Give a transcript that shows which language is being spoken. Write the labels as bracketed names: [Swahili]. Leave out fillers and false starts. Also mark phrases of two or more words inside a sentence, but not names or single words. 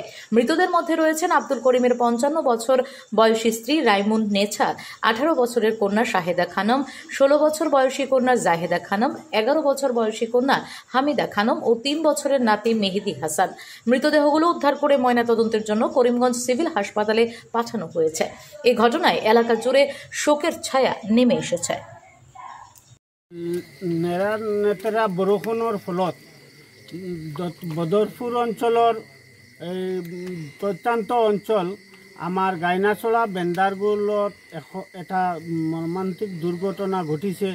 [Bangla] মৃতদের মধ্যে রয়েছেন আব্দুল করিমের 55 বছর বয়সী স্ত্রী রাইমুন নেছা, 18 বছরের কন্যা শাহেদা খানম, 16 বছর বয়সী কন্যা জাহেদা খানম, 11 বছর বয়সী কন্যা হামিদা খানম ও 3 বছরের নাতি মেহেদি হাসান। মৃতদেহগুলো উদ্ধার করে ময়নাতদন্তের জন্য করিমগঞ্জ সিভিল হাসপাতালে পাঠানো হয়েছে। এই ঘটনায় এলাকা জুড়ে শোকের ছায়া নেমে এসেছে। [Assamese] নেৰা বৰষুণৰ ফলত বদৰপুৰ অঞ্চলৰ প্ৰত্যন্ত অঞ্চল আমাৰ গাইনাচলা বেণ্ডাৰগুলত এটা মৰ্মান্তিক দুৰ্ঘটনা ঘটিছে।